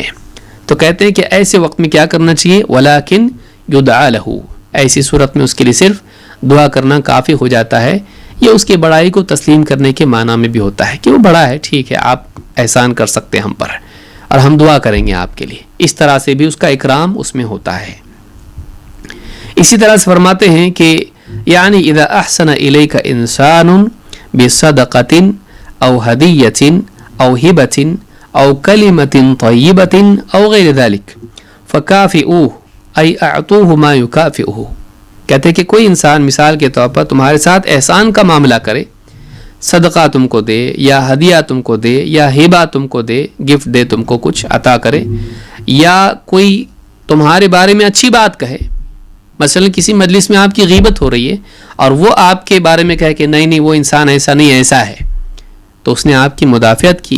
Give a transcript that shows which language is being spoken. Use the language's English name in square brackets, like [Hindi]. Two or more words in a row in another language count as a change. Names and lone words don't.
[Urdu] تو کہتے ہیں کہ ایسے وقت میں کیا کرنا چاہیے, [Arabic] ولیکن یدعا لہ, [Urdu] ایسی صورت میں اس کے لیے صرف دعا کرنا کافی ہو جاتا ہے. یہ اس کی بڑائی کو تسلیم کرنے کے معنی میں بھی ہوتا ہے کہ وہ بڑا ہے, ٹھیک ہے, آپ احسان کر سکتے ہیں ہم پر اور ہم دعا کریں گے آپ کے لیے. اس طرح سے بھی اس کا اکرام اس میں ہوتا ہے. اسی طرح سے فرماتے ہیں کہ یعنی [Arabic] اذا احسن الیک انسان بصدقۃ او ہدیۃ او ہبۃ او کلمۃ طیبۃ او غیر ذلک فکافئوہ ای اعطوہ ما یکافئہ. [Urdu] کہتے ہیں کہ کوئی انسان مثال کے طور پر تمہارے ساتھ احسان کا معاملہ کرے, صدقہ تم کو دے یا ہدیہ تم کو دے یا ہبہ تم کو دے, گفٹ دے, تم کو کچھ عطا کرے, یا کوئی تمہارے بارے میں اچھی بات کہے. مثلا کسی مجلس میں آپ کی غیبت ہو رہی ہے اور وہ آپ کے بارے میں کہے کہ نہیں نہیں وہ انسان ایسا نہیں ایسا ہے, تو اس نے آپ کی مدافعت کی.